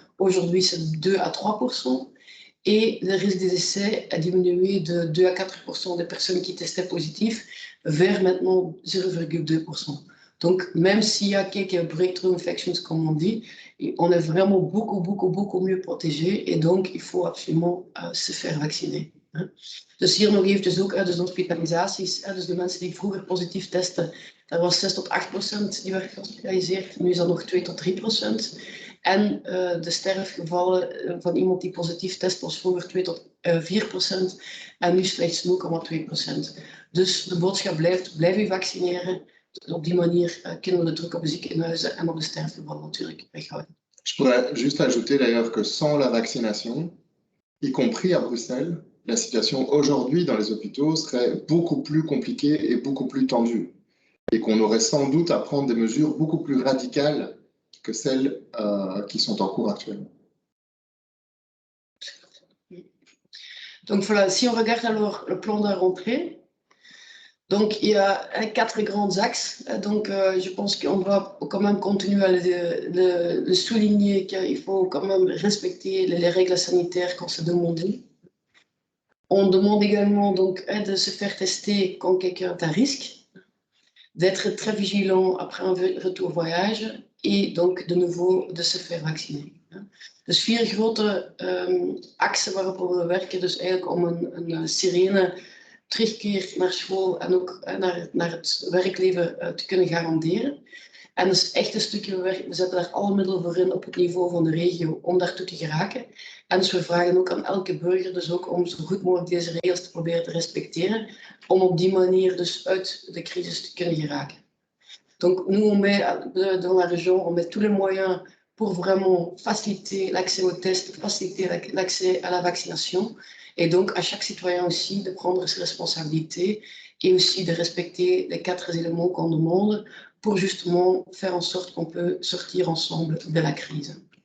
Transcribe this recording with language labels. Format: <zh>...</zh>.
<fr>Aujourd'hui, c'est 2 à 3%. Et le risque des décès a diminué de 2 à 4% des personnes qui testaient positif vers maintenant 0,2%. Donc, même s'il y a quelques breakthrough infections, comme on dit, on est vraiment beaucoup mieux protégé. Et donc, il faut absolument se faire vacciner.</fr> <nl>Dus hier nog eventjes ook dus de hospitalisaties. Dus de mensen die vroeger positief testen, dat was 6 tot 8% die werd gehospitaliseerd. Nu is dat nog 2 tot 3%. En de sterfgevallen van iemand die positief test was vroeger 2 tot 4%. En nu slechts 0,2%. Dus de boodschap blijft, blijf je vaccineren. Op die manier kunnen we de druk op de ziekenhuizen en op de sterfgevallen natuurlijk weghouden.</nl> <fr>Je pourrais juste ajouter d'ailleurs que sans la vaccination, y compris à Bruxelles, la situation aujourd'hui dans les hôpitaux serait beaucoup plus compliquée et beaucoup plus tendue. Et qu'on aurait sans doute à prendre des mesures beaucoup plus radicales que celles qui sont en cours actuellement. Donc voilà, si on regarde alors le plan de rentrée, donc il y a 4 grands axes. Donc je pense qu'on doit quand même continuer à le souligner qu'il faut quand même respecter les règles sanitaires qu'on s'est demandées. On demande également donc de se faire tester quand quelqu'un est à risque, d'être très vigilant après un retour voyage et donc de nouveau de se faire vacciner.</fr> <nl>Dus 4 grote axen waarop we werken, dus eigenlijk om een serene terugkeer naar school en ook naar het werkleven te kunnen garanderen. En dat is echt een stukje werk. We zetten daar alle middelen voor in op het niveau van de regio om daartoe te geraken. En dus we vragen ook aan elke burger dus ook om zo goed mogelijk deze regels te proberen te respecteren, om op die manier dus uit de crisis te kunnen geraken.</nl> <fr>Donc nous, on met dans la région, on met tous les moyens pour vraiment faciliter l'accès aux tests, faciliter l'accès à la vaccination. Et donc à chaque citoyen aussi de prendre ses responsabilités et aussi de respecter les 4 éléments qu'on demande pour justement faire en sorte qu'on peut sortir ensemble de la crise.</fr>